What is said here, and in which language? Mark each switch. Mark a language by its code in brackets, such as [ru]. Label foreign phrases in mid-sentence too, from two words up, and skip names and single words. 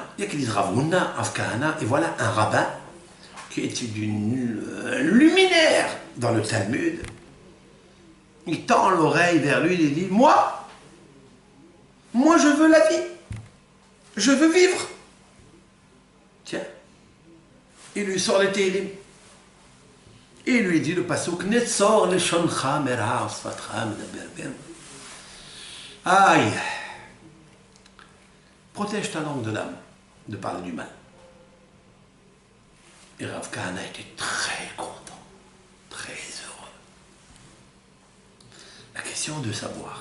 [fr] Il y a qui disent Rav Huna, Rav Kahana, et voilà un rabbin qui était d'une luminaire dans le Talmud. Il tend l'oreille vers lui et il dit, moi je veux la vie. Je veux vivre. Tiens. Il lui sort les Téhilim. Et il lui dit le passouk, [he] נצור לשונך מרע ושפתיך מדבר מרע. [fr] Aïe. Protège ta langue de l'âme de parler du mal. Et Rav Kahana était très content, très heureux. La question de savoir.